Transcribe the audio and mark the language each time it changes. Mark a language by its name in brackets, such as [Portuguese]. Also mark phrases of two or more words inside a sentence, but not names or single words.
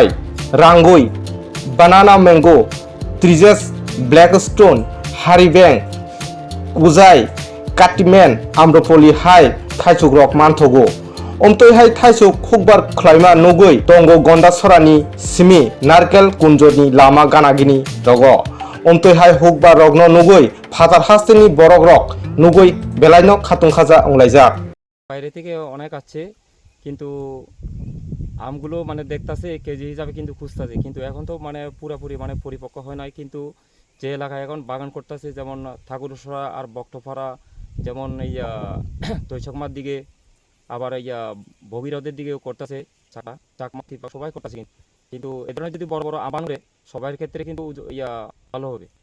[Kok Borok] रांगुई [English] banana mango [Kok Borok] ट्रिजेस ब्लैकस्टोन हारिबें उजाय काटिमेन आम्रपली हाई थाइसुग रक मानथगो अमतैहाय थाइसुग हुकबार ख्लाइमा नुगै दंगो गन्दासरानि सिमी नारकेल कुंजनि लामा गानागिनि दग अमतैहाय हुकबार रगनो नुगै फादार हास्तेनि बरक रक नुगै बेलायनो खातुं खाजा अंलाइजाक [Bangla] বাইরে থেকে অনেক আসছে কিন্তু আমগুলো মানে দেখতাছে কেজি হিসাবে কিন্তু খুঁজতেছে কিন্তু এখন তো মানে পুরোপুরি মানে পরিপক্ক হয় নাই কিন্তু যে এলাকায় এখন বাগান করতেছে যেমন ঠাকুরসরা আর বক্তপাড়া যেমন ইয়া তৈশকমার দিকে আবার ইয়া ভগীরথের দিকেও করতেছে চাকমা সবাই করতেছে কিন্তু এ ধরনের যদি বড় বড় আবান করে সবার ক্ষেত্রে কিন্তু ইয়া ভালো হবে।